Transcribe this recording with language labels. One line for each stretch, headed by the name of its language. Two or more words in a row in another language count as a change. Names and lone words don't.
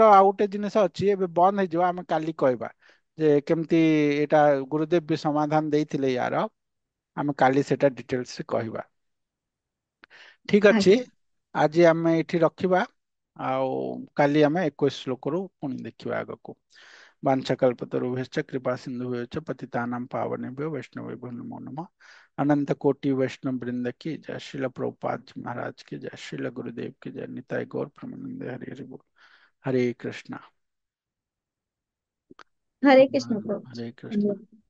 Odia: ଆଉ ଗୋଟେ ଜିନିଷ ଅଛି, ଏବେ ବନ୍ଦ ହେଇଯିବ, ଆମେ କାଲି କହିବା ଯେ କେମିତି ଏଇଟା ଗୁରୁଦେବ ବି ସମାଧାନ ଦେଇଥିଲେ ୟାର। ଆମେ କାଲି ସେଟା ଡିଟେଲ୍ସ କହିବା। ଠିକ ଅଛି, ଆଜ୍ଞା। ଆଜି ଆମେ ଏଇଠି ରଖିବା। ଆଉ କାଲି ଆମେ 21 ଶ୍ଲୋକରୁ ପୁଣି ଦେଖିବା ଆଗକୁ।
Sanskrit: वाञ्छकल्पतरुभ्यश्च कृपा सिन्धुभ्यश्च पतितानां पावनेभ्यो वैष्णवेभ्यो नमो नमः।
Hindi: अनंत कोटि वैष्णव वृंद की जय। श्रील प्रभुपाद जी महाराज की जय। श्रील गुरुदेव की जय। निताय गौर प्रेमानंद हरि हरि बोल। हरे कृष्णा। हरे कृष्ण प्रभु हरे कृष्णा। जी।